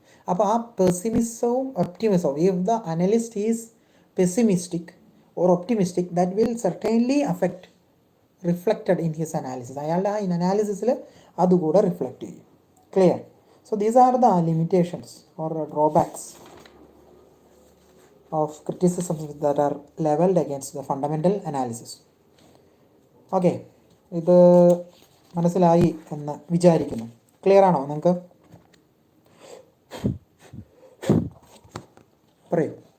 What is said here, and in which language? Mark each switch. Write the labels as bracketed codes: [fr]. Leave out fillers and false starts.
[ml] അപ്പോൾ ആ പെസിമിസവും ഒപ്റ്റിമിസവും, [en] If the analyst is pessimistic or optimistic, that will certainly reflected in his analysis. [ml] അയാളുടെ ആ അനാലിസിസിൽ അതുകൂടെ റിഫ്ലക്റ്റ് ചെയ്യും. Clear? [en] So these are the limitations or drawbacks of criticisms that are leveled against the fundamental analysis. [ml] Okay, ഇത് മനസ്സിലായി എന്ന് വിചാരിക്കുന്നു. Clear ആണോ നിങ്ങൾക്ക്? പറയൂ.